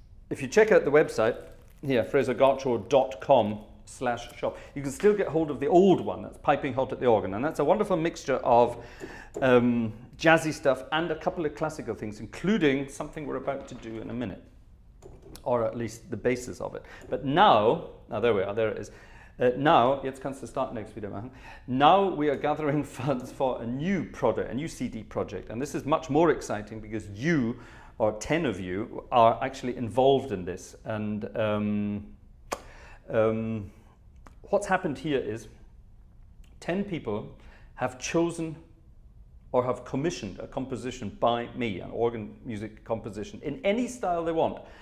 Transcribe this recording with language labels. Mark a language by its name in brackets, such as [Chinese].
[English] If you check out the website, here, frasergartshore.com/shop, you can still get hold of the old one, that's Piping Hot at the Organ, and that's a wonderful mixture of jazzy stuff and a couple of classical things, including something we're about to do in a minute, or at least the basis of it. But now there we are, there it is. Now, [German] jetzt kannst du Start Next wieder machen. [English] Now we are gathering funds for a new project, a new CD project, and this is much more exciting because you, or 10 of you, are actually involved in this. And what's happened here is 10 people have chosen or have commissioned a composition by me, an organ music composition, in any style they want.